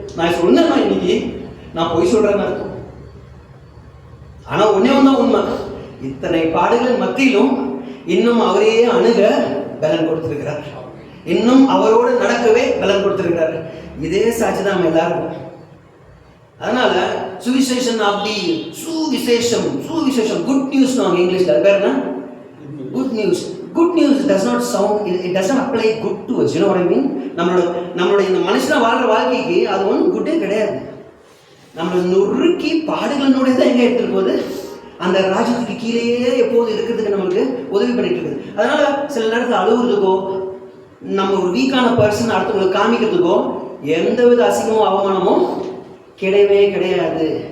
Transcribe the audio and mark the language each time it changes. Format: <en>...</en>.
<ta>நான் சொன்னேன்னா இன்னைக்கு நான் போய் சொல்றேன்னு அர்த்தம். ஆனா ஒன்னே ஒன்றுதான் உண்மை, இத்தனை பாடுகளின் மத்தியிலும் இன்னும் அவரையே அணுக பலன் கொடுத்திருக்கிறார், இன்னும் அவரோடு நடக்கவே பலன் கொடுத்திருக்கிறார். இதே சாட்சி தான் நம்ம எல்லாருக்கும். அதனால சுவிசேஷன் அப்படி சுவிசேஷம்</ta> <en>good news</en> <ta>நாங்கள் இங்கிலீஷ்ல அது பேர் என்ன?</ta> <en>Good news. Good news does not sound, it doesn't apply good to us, you know what I mean?</en> <ta>நம்மளோட இந்த மனுஷனா வாழ்ற வாழ்க்கைக்கு அது ஒன்றும் குட்டே கிடையாது. நம்மளை நொறுக்கி பாடுகளோட தான் எங்கே எடுத்துட்டு போகுது, அந்த ராஜ்யத்துக்கு கீழேயே எப்போது இருக்கிறதுக்கு நம்மளுக்கு உதவி பண்ணிட்டு இருக்குது. அதனால சில நேரத்தில் அழுகுறதுக்கோ, நம்ம ஒரு வீக்கான பர்சன் அடுத்தவங்களுக்கு காமிக்கிறதுக்கோ எந்தவித அசிங்கமோ அவமானமோ கிடையவே கிடையாது.</ta>